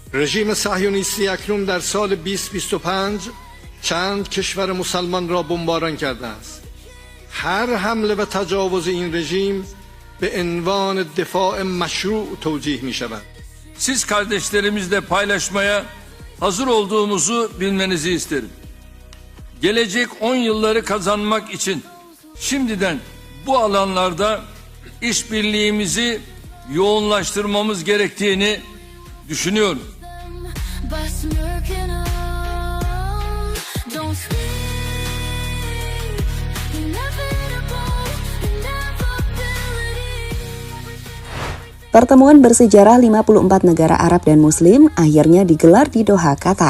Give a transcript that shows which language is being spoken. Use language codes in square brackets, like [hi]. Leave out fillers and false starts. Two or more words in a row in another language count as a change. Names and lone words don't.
[fa] رژیم صهیونیستی اکنون در سال 2025 چند کشور مسلمان را بمباران کرده است. هر حمله و تجاوز این rejim به عنوان دفاع مشروع توجیه می şavad. [tr] Siz kardeşlerimizle paylaşmaya hazır olduğumuzu bilmenizi isterim. Gelecek 10 yılları kazanmak için şimdiden bu alanlarda işbirliğimizi yoğunlaştırmamız gerektiğini düşünüyorum. [id] Pertemuan bersejarah 54 negara Arab dan Muslim akhirnya digelar di Doha, Qatar.